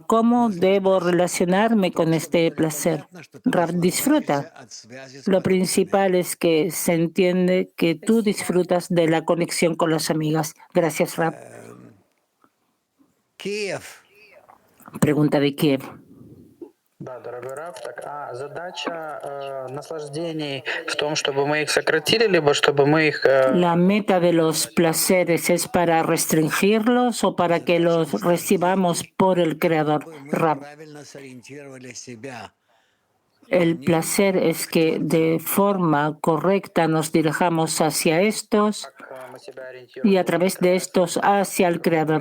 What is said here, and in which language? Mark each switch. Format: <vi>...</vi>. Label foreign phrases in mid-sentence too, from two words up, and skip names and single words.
<es>¿Cómo debo relacionarme con este placer? Rab, disfruta. Lo principal es que se entiende que tú disfrutas de la conexión con las amigas. Gracias, Rab. Pregunta de Kiev.</es> <ru>Да, дорогой Рав, задача наслаждений в том, чтобы мы их сократили, либо чтобы мы их...</ru> <es>La meta de los placeres es para restringirlos o para que los recibamos por el Creador. Rab, el placer es que de forma correcta nos dirijamos hacia estos y a través de estos hacia el Creador.</es>